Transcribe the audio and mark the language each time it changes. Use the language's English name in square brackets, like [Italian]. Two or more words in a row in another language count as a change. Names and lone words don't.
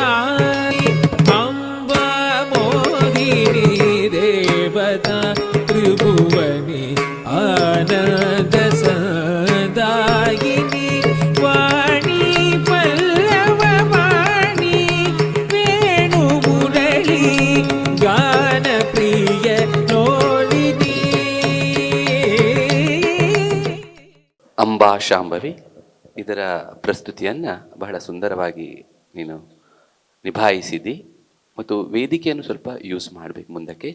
[Sanskrit] ಅಂಬಾ ಮೋಹಿನಿ ದೇವತಾ ತ್ರಿಭುವನಿ ಆನಂದ ಸದಾಯಿನಿ ವಾಣಿ ಪಲ್ಲವ ವಾಣಿ ವೇಣು ಮುರಳಿ ಗಾನ ಪ್ರಿಯ ನೋಡಿನಿ. [Kannada] ಅಂಬಾ ಶಾಂಭವಿ ಇದರ ಪ್ರಸ್ತುತಿಯನ್ನು ಬಹಳ ಸುಂದರವಾಗಿ ನೀನು ನಿಭಾಯಿಸಿದಿ. ಮತ್ತು ವೇದಿಕೆಯನ್ನು ಸ್ವಲ್ಪ ಯೂಸ್ ಮಾಡಬೇಕು ಮುಂದಕ್ಕೆ.